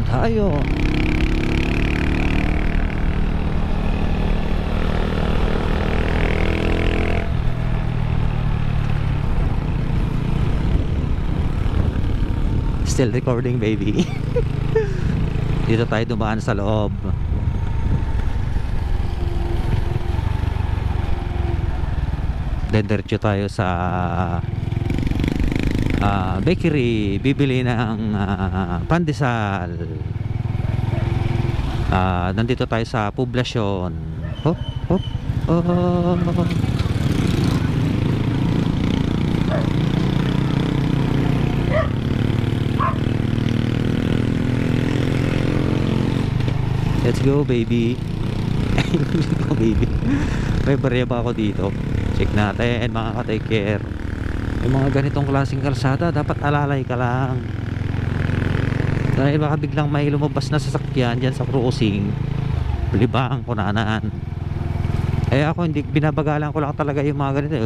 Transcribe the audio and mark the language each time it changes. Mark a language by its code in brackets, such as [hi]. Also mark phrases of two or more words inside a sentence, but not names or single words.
[tl] tayo. [en] Still recording, baby. [tl] Dito tayo dumaan sa loob. Diretso tayo sa bakery, bibili ng pandesal. Nandito tayo sa poblasyon. [en] Hop, hop, oh. Let's go, baby. Let's go, baby. [tl] May barya ba ako dito? Check natin, mga ka- [en] take care. [tl] Yung mga ganitong klaseng kalsada, dapat alalay ka lang. Dahil baka biglang may lumabas na sasakyan dyan sa crossing. Libang, kunanaan. Eh ako, hindi, binabagalan ko lang talaga yung mga ganito.